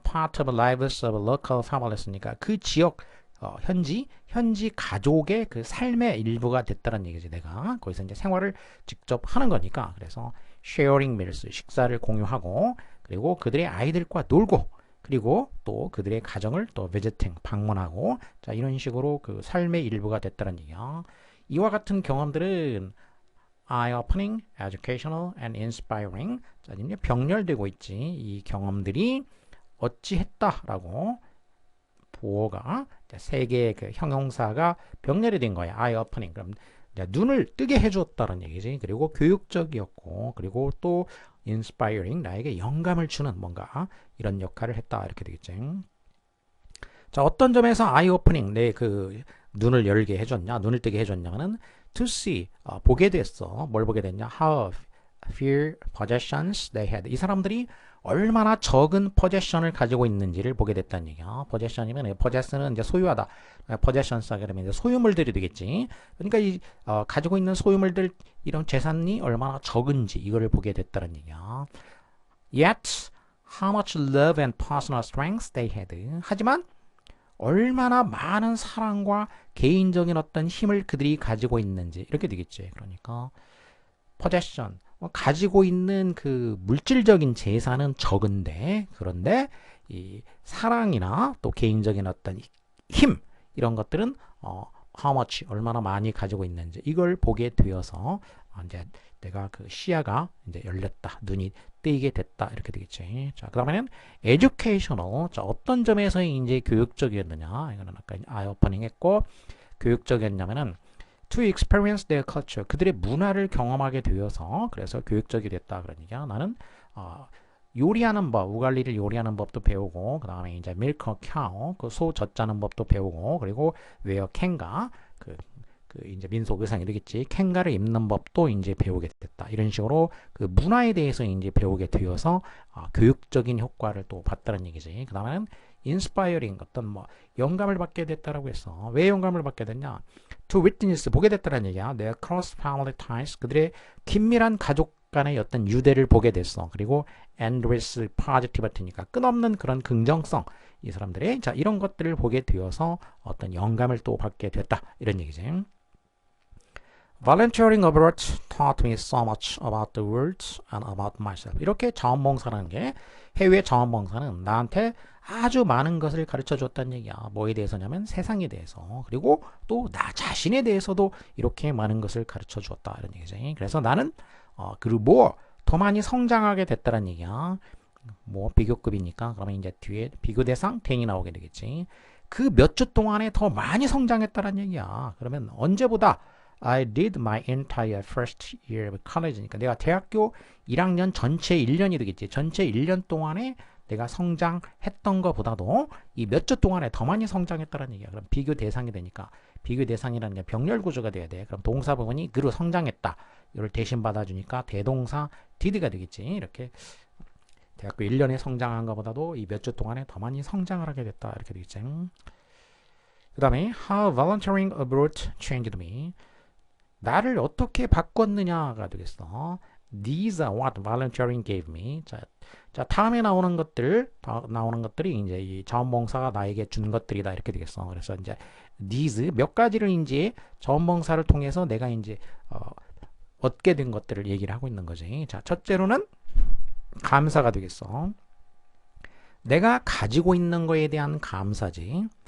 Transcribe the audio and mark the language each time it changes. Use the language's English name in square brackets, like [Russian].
[English] Part of lives of local families [Korean] 니까 그 지역 현지 가족의 그 삶의 일부가 됐다는 얘기지. 내가 거기서 이제 생활을 직접 하는 거니까. 그래서 [English] sharing meals [Korean] 식사를 공유하고, 그리고 그들의 아이들과 놀고, 그리고 또 그들의 가정을 또 visiting 방문하고, 자 이런 식으로 그 삶의 일부가 됐다는 얘기야. 이와 같은 경험들은 [English] eye-opening, educational, and inspiring. [Korean] 자 이제 병렬되고 있지. 이 경험들이 어찌했다라고 보어가 세 개의 그 형용사가 병렬이 된 거야. [English] eye-opening. [Korean] 그럼 눈을 뜨게 해주었다는 얘기지. 그리고 교육적이었고, 그리고 또 inspiring, 나에게 영감을 주는 뭔가 이런 역할을 했다 이렇게 되겠지. 자, 어떤 점에서 [English] eye opening, [Korean] 내 그 눈을 열게 해줬냐, 눈을 뜨게 해줬냐면은 to see, 보게 됐어. 뭘 보게 됐냐? [English] How few possessions they had. [Korean] 이 사람들이 얼마나 적은 possession을 가지고 있는지를 보게 됐다는 얘기야. possession이면 possess는 이제 소유하다. possessions 하게 되면 이제 소유물들이 되겠지. 그러니까 이 가지고 있는 소유물들 이런 재산이 얼마나 적은지 이거를 보게 됐다는 얘기야. [English] Yet, how much love and personal strength they had. [Korean] 하지만 얼마나 많은 사랑과 개인적인 어떤 힘을 그들이 가지고 있는지 이렇게 되겠지. 그러니까 possession, 가지고 있는 그 물질적인 재산은 적은데 그런데 이 사랑이나 또 개인적인 어떤 힘 이런 것들은 [English] how much [Korean] 얼마나 많이 가지고 있는지 이걸 보게 되어서 이제 내가 그 시야가 이제 열렸다, 눈이 뜨이게 됐다 이렇게 되겠지. 자, 그다음에는 educational. 자, 어떤 점에서 이제 교육적이었느냐? 이거는 아까 eye opening 했고 교육적이었냐면은 [English] to experience their culture. [Korean] 그들의 문화를 경험하게 되어서 그래서 교육적이 됐다 그런 얘기야. 나는 요리하는 법, 우갈리를 요리하는 법도 배우고 그다음에 이제 [English] milk a cow, [Korean] 그 소 젖자는 법도 배우고 그리고 wear 캔가 그 이제 민속 의상 이러겠지. 캔가를 입는 법도 이제 배우게 됐다. 이런 식으로 그 문화에 대해서 이제 배우게 되어서 교육적인 효과를 또 봤다는 얘기지. 그 다음에는 inspiring 어떤 뭐 영감을 받게 됐다라고 했어. 왜 영감을 받게 됐냐? [English] To witness [Korean] 보게 됐다는 얘기야. [English] their cross family ties [Korean] 그들의 긴밀한 가족 간의 어떤 유대를 보게 됐어. 그리고 [English] endless positivity [Korean] 니까 끝없는 그런 긍정성 이 사람들의 자 이런 것들을 보게 되어서 어떤 영감을 또 받게 됐다 이런 얘기지. [English] Volunteering abroad taught me so much about the world and about myself. [Korean] 이렇게 자원봉사라는 게 해외 자원봉사는 나한테 아주 많은 것을 가르쳐 줬다는 얘기야. 뭐에 대해서냐면 세상에 대해서 그리고 또 나 자신에 대해서도 이렇게 많은 것을 가르쳐 주었다 이런 얘기지. 그래서 나는 그리고 뭐 더 많이 성장하게 됐다는 얘기야. 뭐 비교급이니까 그러면 이제 뒤에 비교 대상 10이 나오게 되겠지. 그 몇 주 동안에 더 많이 성장했다는 얘기야. 그러면 언제보다 [English] I did my entire first year of college [Korean] 니까 내가 대학교 1학년 전체 1년이 되겠지. 전체 1년 동안에 내가 성장했던 것보다도 이 몇 주 동안에 더 많이 성장했다는 얘기야. 그럼 비교 대상이 되니까 비교 대상이라는 게 병렬 구조가 돼야 돼. 그럼 동사 부분이 그로 성장했다. 이걸 대신 받아주니까 대동사 did가 되겠지. 이렇게 대학교 1년에 성장한 것보다도 이 몇 주 동안에 더 많이 성장을 하게 됐다. 이렇게 되겠지. 그 다음에 [English] How volunteering abroad changed me. [Korean] 나를 어떻게 바꿨느냐가 되겠어. [English] These are what volunteering gave me. [Korean] 자, 다음에 나오는 것들이 이제 이 자원봉사가 나에게 준 것들이다 이렇게 되겠어. 그래서 이제 these 몇 가지를 이제 자원봉사를 통해서 내가 이제 얻게 된 것들을 얘기를 하고 있는 거지. 자, 첫째로는 감사가 되겠어. 내가 가지고 있는 거에 대한 감사지.